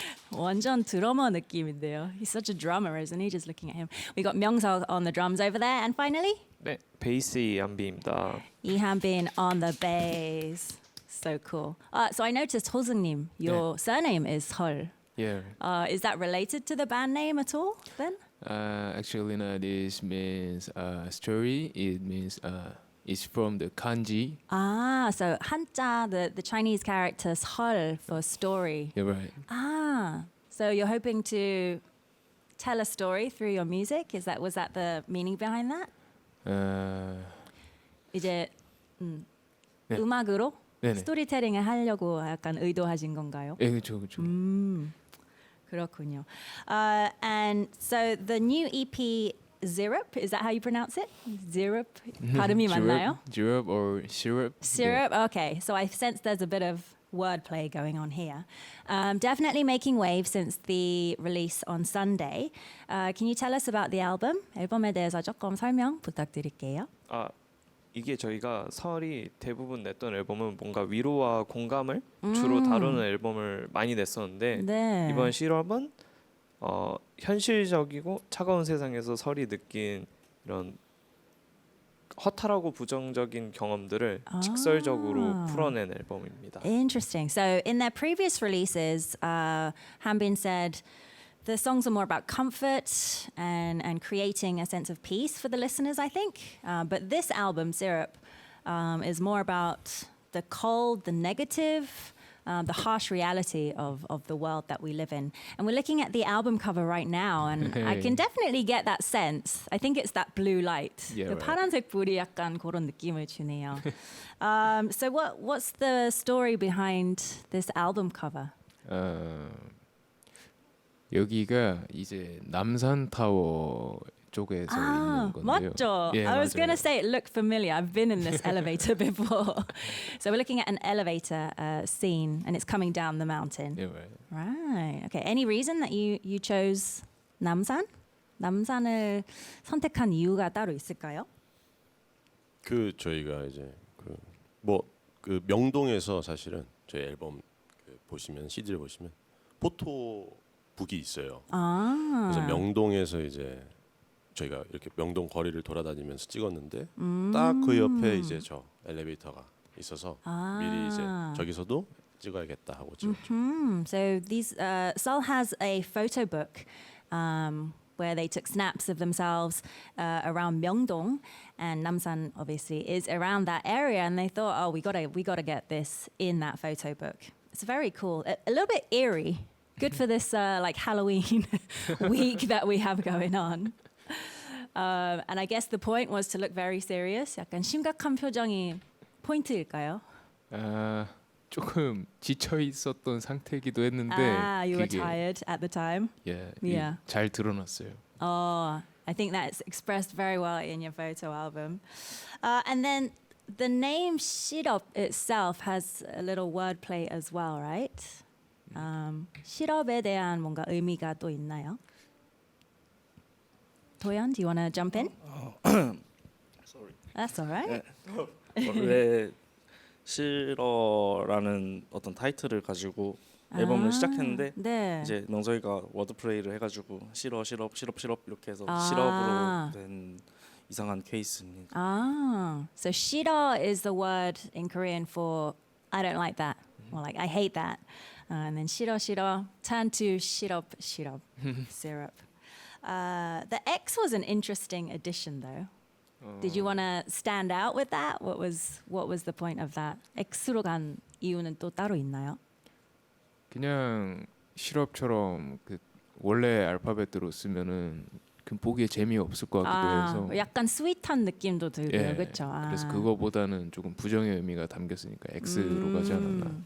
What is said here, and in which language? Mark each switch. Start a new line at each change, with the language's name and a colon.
Korean: 완전 드러머 느낌인데요.
English: He's such a drummer, isn't he? Just looking at him. We got Myeong-suk on the drums over there, and finally,
Korean: 네, 베이스 이한비입니다.
English: Ihanbin on the bass. So cool. So I noticed Ho-seung님, your surname is Seol. Yeah. Is that related to the band name at all? Then? Actually, no, this means story. It means it's from the kanji. So 한자, the Chinese character Seol for story. You're right. So you're hoping to tell a story through your music? Was that the meaning behind that?
Korean: 이제 네. 음악으로 네네. 스토리텔링을 하려고 약간 의도하신 건가요? 예, 그렇죠. 그렇군요.
English: And so the new EP Syrup, is that how you pronounce it?
Korean: Syrup? 발음이 맞나요?
English: Syrup or syrup? Syrup, okay. So I sense there's a bit of wordplay going on here. Definitely making waves since the release on Sunday. Can you tell us about the album?
Korean: 앨범에 대해서 조금 설명 부탁드릴게요. 이게 저희가 설이 대부분 냈던 앨범은 뭔가 위로와 공감을 주로 다루는 앨범을 많이 냈었는데 네. 이번 실험은 현실적이고 차가운 세상에서 설이 느낀 이런 허탈하고 부정적인 경험들을 직설적으로 풀어낸 앨범입니다.
English: Interesting. So in their previous releases, Hanbin said the songs are more about comfort and creating a sense of peace for the listeners, I think. But this album, Syrup, is more about the cold, the negative, the harsh reality of the world that we live in. And we're looking at the album cover right now, and I can definitely get that sense. I think it's that blue light. Yeah,
Korean: 그
English: right.
Korean: 파란색 불이 약간 그런 느낌을 주네요.
English: So what's the story behind this album cover?
Korean: 여기가 이제 남산 타워 쪽에서 있는 건데요. 맞죠? 예,
English: I was
Korean: 맞아요.
English: going to say it looked familiar. I've been in this elevator before. So we're looking at an elevator scene and it's coming down the mountain. Yeah, right. Right. Okay. Any reason that you chose 남산?
Korean: 남산을 선택한 이유가 따로 있을까요? 저희가 이제 그 명동에서 사실은 저희 앨범 보시면 CD를 보시면 포토북이 있어요. 그래서 명동에서 이제 저희가 이렇게 명동 거리를 돌아다니면서 찍었는데 딱 그 옆에 이제 저 엘리베이터가 있어서 미리 이제 저기서도 찍어야겠다 하고 찍었죠.
English: So these Seol has a photo book where they took snaps of themselves around Myeongdong, and Namsan obviously is around that area, and they thought, oh, we gotta get this in that photo book. It's very cool, a little bit eerie. Good for this like Halloween week that we have going on. And I guess the point was to look very serious.
Korean: 약간 심각한 표정이 포인트일까요? 조금 지쳐 있었던 상태이기도 했는데
English: You were
Korean: 그게
English: tired at the time. Yeah.
Korean: 잘 드러났어요.
English: I think that's expressed very well in your photo album. And then the name 시럽 itself has a little wordplay as well, right?
Korean: 시럽에 대한 뭔가 의미가 또 있나요?
English: Do-yeon, do you want to jump in? Sorry. That's all right.
Korean: 원래 싫어라는 어떤 타이틀을 가지고 앨범을 시작했는데 네. 이제 명석이가 워드플레이를 해가지고 싫어 이렇게 해서 아. 실업으로 된 이상한 케이스입니다.
English: So shira is the word in Korean for I don't like that, or like I hate that, and then shiro turn to syrup syrup. The X was an interesting addition, though. Did you want to stand out with that? What was the point of that?
Korean: X로 간 이유는 또 따로 있나요? 그냥 시럽처럼 그 원래 알파벳으로 쓰면은 그 보기에 재미없을 것 같기도 해서 약간 스윗한 느낌도 들고요, 예, 그렇죠? 그래서 그거보다는 조금 부정의 의미가 담겼으니까 X로 가지 않았나.